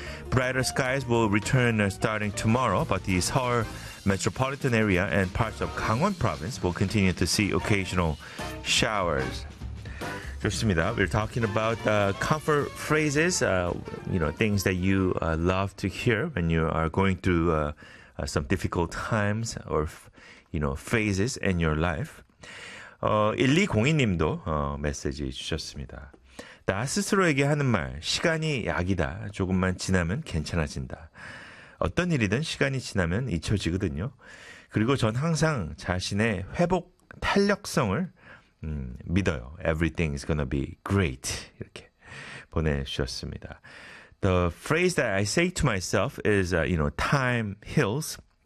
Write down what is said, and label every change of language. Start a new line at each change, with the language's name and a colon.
English: Brighter skies will return starting tomorrow, but the Seoul metropolitan area and parts of Gangwon Province will continue to see occasional showers.
Korean: 좋습니다.
English: We're talking about comfort phrases, you know, things that you love to hear when you are going through some difficult times or, you know, phases in your life.
Korean: 1202님도 메시지 주셨습니다. 나 스스로에게 하는 말, 시간이 약이다. 조금만 지나면 괜찮아진다. 어떤 일이든 시간이 지나면 잊혀지거든요. 그리고 전 항상 자신의 회복 탄력성을 믿어요.
English: Everything is gonna be great.
Korean: 이렇게 보내주셨습니다.
English: The phrase that I say to myself is, you know, time heals.